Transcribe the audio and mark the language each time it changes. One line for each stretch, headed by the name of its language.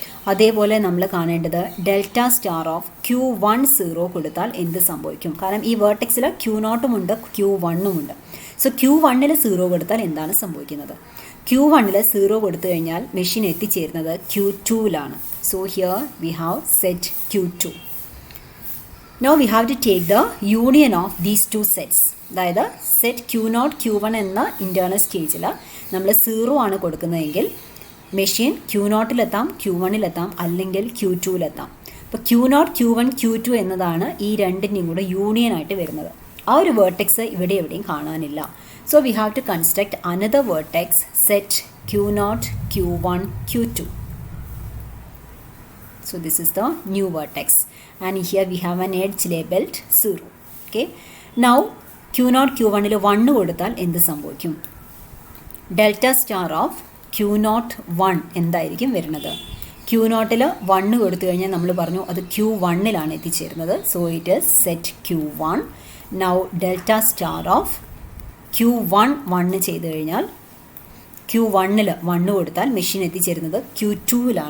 Malayalam: അതേപോലെ നമ്മൾ കാണേണ്ടത് ഡെൽറ്റ സ്റ്റാർ ഓഫ് ക്യൂ 1 0 കൊടുത്താൽ എന്ത് സംഭവിക്കും. കാരണം ഈ വേർട്ടെക്സിൽ ക്യൂ നോട്ടും ഉണ്ട് ക്യൂ 1 ഉണ്ട്. സോ ക്യൂ 1 0 കൊടുത്താൽ എന്താണ് സംഭവിക്കുന്നത്? ക്യൂ 1 0 കൊടുത്തു കഴിഞ്ഞാൽ മെഷീൻ എത്തിച്ചേരുന്നത് Q 2
English: So here we have set Q 2. Now we have to take the union of these two sets.
Malayalam: അതായത് സെറ്റ് ക്യൂ നോട്ട് ക്യൂ 1 എന്ന ഇൻറ്റേർണൽ സ്റ്റേജിൽ നമ്മൾ 0 ആണ് കൊടുക്കുന്നതെങ്കിൽ മെഷീൻ ക്യൂ നോട്ടിലെത്താം, ക്യൂ 1 അല്ലെങ്കിൽ ക്യൂ 2 അപ്പോൾ ക്യൂ നോട്ട് ക്യൂ 1 ക്യൂ 2 എന്നതാണ് ഈ രണ്ടിൻ്റെയും കൂടെ യൂണിയൻ ആയിട്ട് വരുന്നത്. ആ ഒരു വേർട്ടെക്സ് ഇവിടെ എവിടെയും കാണാനില്ല.
English: So we have to construct another vertex set Q naught Q 1 Q 2. So this is the new vertex and here we have an edge labeled 0.
Malayalam: Okay, now Q naught Q1 1 കൊടുത്താൽ എന്ത് സംഭവിക്കും? Delta star of Q naught 1 എന്തായിരിക്കും വരുന്നത്? Q നോട്ടിൽ 1 കൊടുത്തു കഴിഞ്ഞാൽ നമ്മൾ പറഞ്ഞു അത് Q1 എത്തിച്ചേരുന്നത്.
English: So it is set Q1.
Malayalam: Now delta star of Q1 1 ചെയ്ത് കഴിഞ്ഞാൽ Q1 1 കൊടുത്താൽ മെഷീൻ എത്തിച്ചേരുന്നത് Q2.